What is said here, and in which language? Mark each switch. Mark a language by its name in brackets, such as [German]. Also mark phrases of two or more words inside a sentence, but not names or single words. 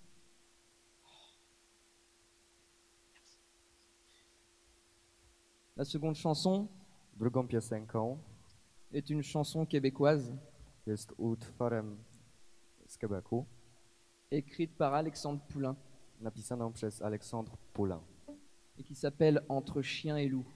[French] La seconde chanson [Polish] Drugą piosenką [French] est une chanson québécoise [Polish] jest utworem z Quebecu, [French] écrite par Alexandre Poulain [Polish] napisaną przez Aleksandr Poulain, [French] et qui s'appelle Entre chien et loup.